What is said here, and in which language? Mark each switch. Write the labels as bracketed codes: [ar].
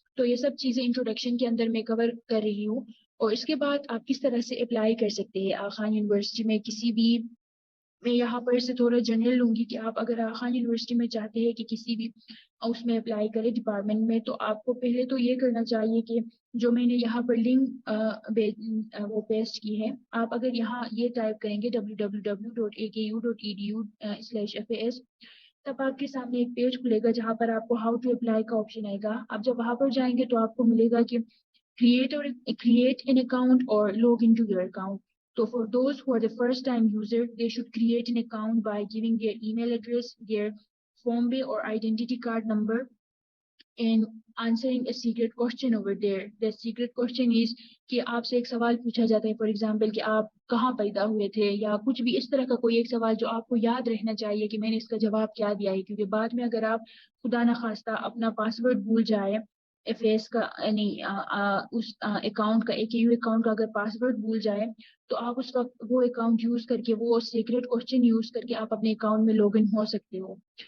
[hi] तो ये सब चीज़ें इंट्रोडक्शन के अंदर मैं कवर कर रही हूँ। और इसके बाद आप किस तरह से अप्लाई कर सकते हैं खान यूनिवर्सिटी में किसी भी, मैं यहाँ पर से थोड़ा जनरल लूँगी कि आप अगर खान यूनिवर्सिटी में चाहते हैं कि किसी भी उसमें अप्लाई करें डिपार्टमेंट में, तो आपको पहले तो ये करना चाहिए कि जो मैंने यहाँ पर लिंक वो पेस्ट की है, आप अगर यहाँ ये टाइप करेंगे www.aku.edu/FAS, तब आपके सामने एक पेज खुलेगा जहाँ पर आपको हाउ टू अप्लाई का ऑप्शन आएगा। आप जब वहाँ पर जाएंगे तो आपको मिलेगा कि [en] create an account or log into your account. So for those who are the first time user, they should create an account by giving their email address, their phone pay or identity card number, and answering a secret question over there. The secret question is [hi] कि आपसे एक सवाल पूछा जाता है, for example कि आप कहाँ पैदा हुए थे, या कुछ भी इस तरह का कोई एक सवाल जो आपको याद रहना चाहिए कि मैंने इसका जवाब क्या दिया है। क्योंकि बाद में अगर आप खुदा न खास्ता अपना पासवर्ड भूल जाए एफएस का, यानी उस अकाउंट का, AKU अकाउंट का अगर पासवर्ड भूल जाए, तो आप उस वक्त वो अकाउंट यूज करके, वो सीक्रेट क्वेश्चन यूज करके आप अपने अकाउंट में लॉग इन हो सकते हो।